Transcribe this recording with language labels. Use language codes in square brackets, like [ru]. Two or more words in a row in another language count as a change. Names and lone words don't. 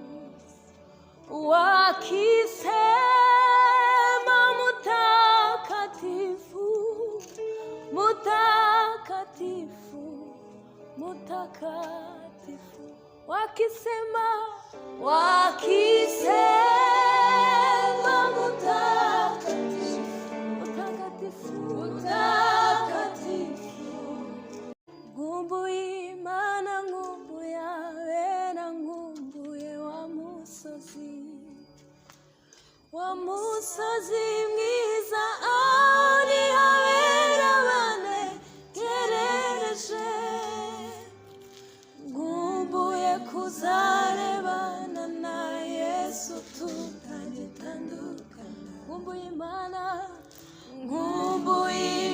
[sw] wakisema mutakatifu mutakatifu mutakatifu, wakisema mutakatifu mutakatifu mutakatifu, [rw] nkumbuye Imana, nkumbuye abera, nkumbuye wa musozi mwiza, ari abera banegerereje, nkumbuye kuzarebana na Yesu tutagitandukana, nkumbuye Imana, nkumbuye